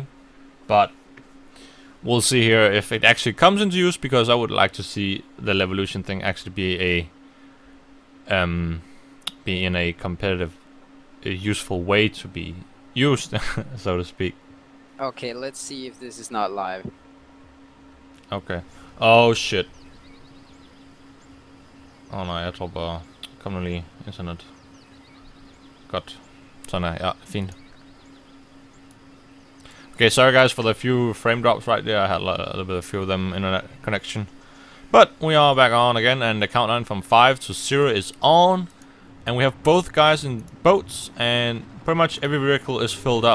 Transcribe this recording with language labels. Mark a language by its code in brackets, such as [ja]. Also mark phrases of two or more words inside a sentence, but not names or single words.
[en] But we'll see here if it actually comes into use, because I would like to see the Levolution thing actually be in a competitive, useful way to be used, so to speak. Okay, let's see if this is not live. Okay. Oh shit. [da] Åh nej, jeg tror bare... Kom nu lige, internet. Godt. Sådan er, ja, fint. [en] Okay, sorry guys for the few frame drops right there. I had a little bit of few of them internet connection. But we are back on again, and the countdown from 5 to 0 is on. And we have both guys in boats, and pretty much every vehicle is filled up.